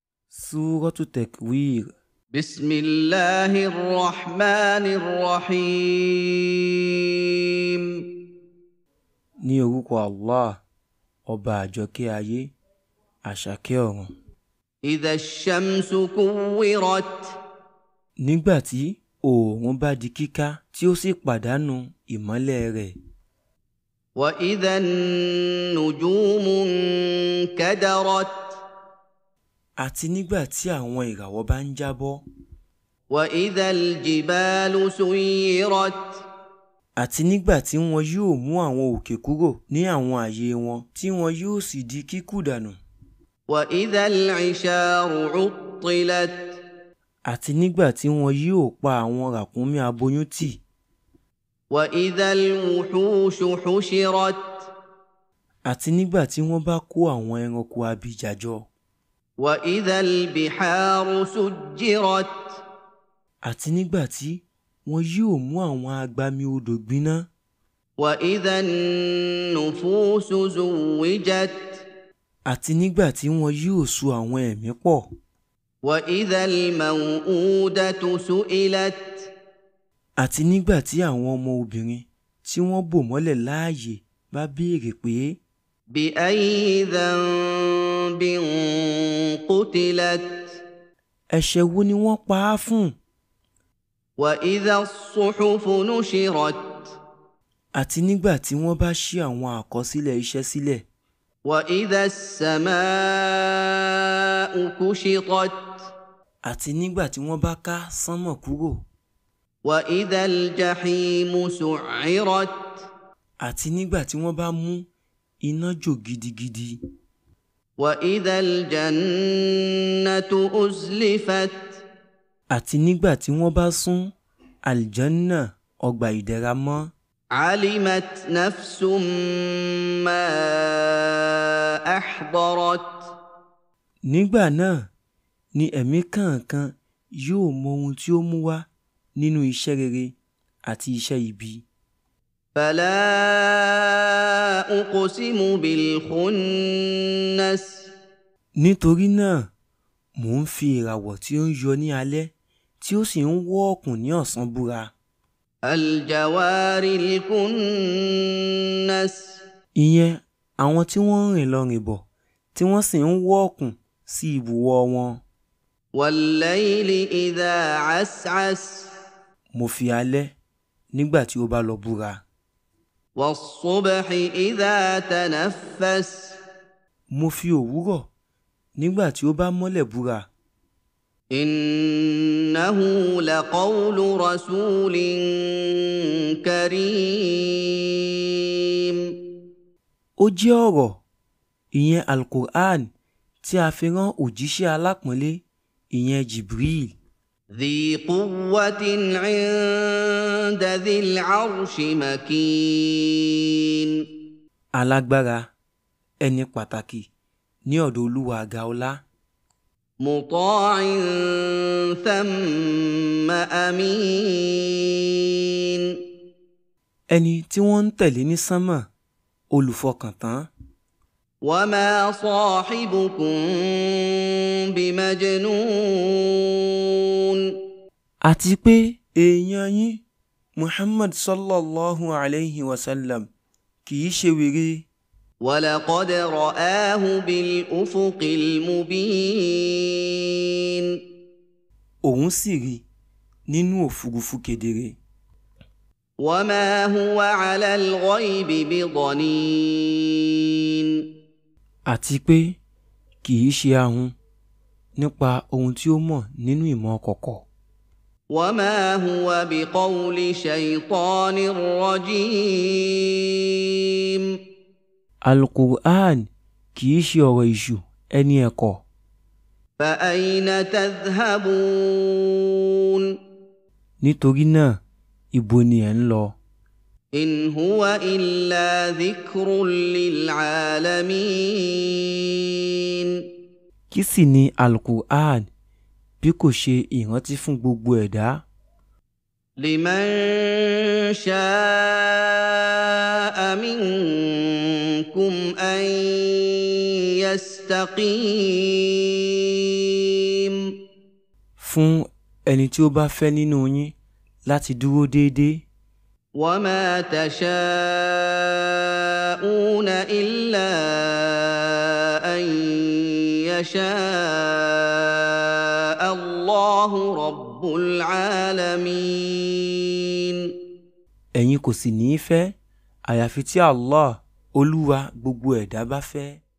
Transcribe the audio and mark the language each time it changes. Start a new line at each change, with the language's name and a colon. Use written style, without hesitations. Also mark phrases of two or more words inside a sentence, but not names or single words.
Arabic: سورة التكوير. بسم الله الرحمن الرحيم.
Yoruba: Ní orúkọ Allah, ọba àjọkẹ́ ayé, àṣàkẹ́ ọ̀run.
Arabic: إذا الشمس كورت.
Yoruba: Nígbà tí oòrùn bá di kíká tí ó sì pàdánù ìmọ́lẹ̀ rẹ̀.
Arabic: وإذا النجوم انكدرت.
Yoruba: Àti nígbà tí àwọn ìràwọ̀ bá ń jábọ́.
Arabic: وإذا الجبال سيرت.
Yoruba: Àti nígbà tí wọn yóò mú àwọn òkè kúrò ní àwọn ààyè wọn tí wọn yóò sì di kíkú dànù.
Arabic: وإذا العشار عطلت.
Yoruba: Àti nígbà tí wọn yóò pa àwọn ràkúnmí aboyún tì.
Arabic: وإذا الوحوش حشرت.
Yoruba: Àti nígbà tí wọ́n bá kó àwọn ẹranko abìjà jọ.
Arabic: وإذا البحار سجرت.
Yoruba: Àti nígbà tí wọn yóò mú àwọn agbami odò gbiná.
Arabic: وإذا النفوس زوجت.
Yoruba: Àti nígbà tí wọn yóò so àwọn ẹ̀mí pọ̀.
Arabic: وإذا الموءودة سئلت.
Yoruba: Àti nígbà tí àwọn ọmọ obìnrin tí wọ́n bò mọ́lẹ̀ láàyè bá béèrè pé.
Arabic: بأي ذنب قتلت.
Yoruba: Ẹ̀ṣẹ̀ wo ni wọ́n pa á fún?
Arabic: وإذا الصحف نشرت.
Yoruba: Àti nígbà tí wọ́n bá ṣí àwọn àkọsílẹ̀ iṣẹ́ sílẹ̀.
Arabic: وإذا السماء كشطت.
Yoruba: Àti nígbà tí wọ́n bá ká sánmọ̀ kúrò.
Arabic: وإذا الجحيم سعرت.
Yoruba: Àti nígbà tí wọ́n bá mú iná jò gidigidi.
Arabic: وإذا الجنة أزلفت.
Yoruba: Àti nígbà tí wọ́n bá sún àlìjánná ọgbà ìdẹ̀ra mọ́.
Arabic: علمت نفس ما أحضرت.
Yoruba: Nígbà náà ni ẹ̀mí kọ̀ọ̀kan yóò mọ ohun tí ó mú wá nínú iṣẹ́ rere àti iṣẹ́ ibi.
Arabic: فلا أقسم بالخنس.
Yoruba: Nítorí náà mò ń fi ìràwọ̀ tí ó ń yọ ní alẹ́ tí ó sì ń wọ́ ọ̀kùn ní ọ̀sán búra.
Arabic: الجوار الكنس.
Yoruba: Ìyẹn àwọn tí wọ́n ń rìn lọ rìn bọ̀ tí wọ́n sì ń wọ́ ọ̀kùn sí ibùwọ̀ wọn.
Arabic: والليل إذا عسعس.
Yoruba: Mo fi alẹ́ nígbà tí ó bá lọ búra.
Arabic: والصبح إذا تنفس.
Yoruba: Mo fi òwúrọ̀ nígbà tí ó bá mọ́lẹ̀ búra.
Arabic: إنه لقول رسول كريم.
Yoruba: Ó jẹ́ ọ̀rọ̀ ìyẹn Al-Qur'an tí a fi rán òjíṣẹ́ alápọ̀nlé ìyẹn Jibril.
Arabic: ذي قوة عند ذي العرش مكين.
Yoruba: Alágbára ẹni pàtàkì ní ọ̀dọ̀ Olúwa àga ọlá.
Arabic: مطاع ثم أمين.
Yoruba: Ẹni tí wọ́n ń tẹ̀lé ní sánmà olùfọkàntán.
Arabic: وما صاحبكم بمجنون.
Yoruba: Àti pé èèyàn yín Muhammad
Arabic: صلى الله عليه وسلم
Yoruba: kì í ṣe wèrè.
Arabic: ولقد رآه بالأفق المبين.
Yoruba: Òun sì rí nínú òfurufú kedere.
Arabic: وما هو على الغيب بضنين.
Yoruba: Àti pé kì í ṣe ahun nípa ohun tí ó mọ̀ nínú ìmọ̀ kọ̀kọ̀.
Arabic: وما هو بقول شيطان رجيم.
Yoruba: Al-Qur'an kì í ṣe ọ̀rọ̀ èṣù ẹni ẹ̀kọ́.
Arabic: فأين تذهبون.
Yoruba: Nítorí náà ibo ni ẹ̀ ń lọ?
Arabic: إن هو إلا ذكر للعالمين.
Yoruba: Kí sì ni Al-Qur'an bí kò ṣe ìrántí fún gbogbo ẹ̀dá?
Arabic: لمن شاء منكم أن يستقيم.
Yoruba: fún ẹni tí ó bá fẹ́ nínú yín láti dúró déédéé.
Arabic: وما تشاءون إلا أن يشاء الله رب العالمين.
Yoruba: ẹ̀yin kò sì ní í fẹ́ àyàfi tí Allah olúwa gbogbo ẹ̀dá bá fẹ́.